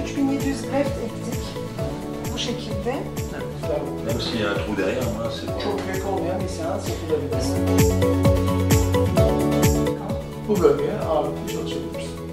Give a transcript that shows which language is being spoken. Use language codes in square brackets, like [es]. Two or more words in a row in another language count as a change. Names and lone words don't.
[tr] 3700 grefte ettik. Bu şekilde. [fr] Même s'il y a un trou derrière, moi, c'est bon. [tr] Çok büyük olmayan bir seans yapılabilir. Bu bölgeye ağırlıklı çalışabiliriz.